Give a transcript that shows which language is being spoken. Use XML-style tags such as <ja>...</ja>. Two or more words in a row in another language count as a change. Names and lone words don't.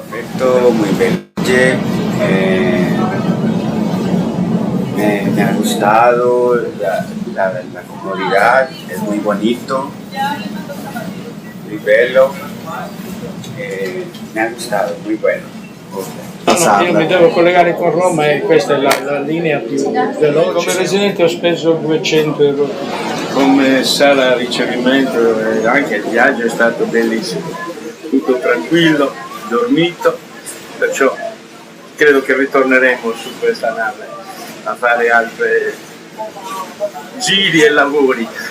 <es>Perfecto, muy bello. Me ha gustado la comodidad, es muy bonito, muy bello, me ha gustado, muy bueno.</es> <it>Io mi devo collegare con Roma e questa è la linea più veloce. Come residente ho speso 200 euro. Come sala ricevimento e anche il viaggio è stato bellissimo, tutto tranquillo, dormito, perciò credo che ritorneremo su questa nave a fare altri giri e lavori.</it>